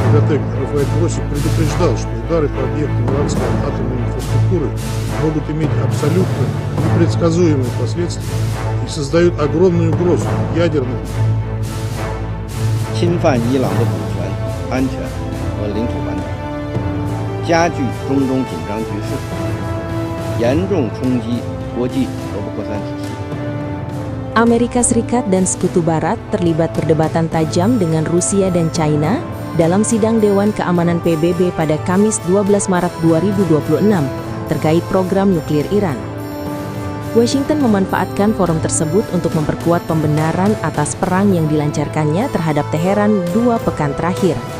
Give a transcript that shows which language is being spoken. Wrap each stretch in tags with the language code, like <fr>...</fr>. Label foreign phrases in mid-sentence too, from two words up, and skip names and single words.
<ru>стратег Рафаэль Гроссик предупреждал, что удары по объектам иранской атомной инфраструктуры могут иметь абсолютно непредсказуемые последствия и создают огромную угрозу ядерной.</ru> <zh>侵犯伊朗的主权、安全和领土完整，加剧中东紧张局势，严重冲击国际核不扩散体系。</zh> <id>Amerika Serikat dan Sekutu Barat terlibat perdebatan tajam dengan Rusia dan China dalam sidang Dewan Keamanan PBB pada Kamis 12 Maret 2026 terkait program nuklir Iran. Washington memanfaatkan forum tersebut untuk memperkuat pembenaran atas perang yang dilancarkannya terhadap Teheran 2 pekan terakhir.</id>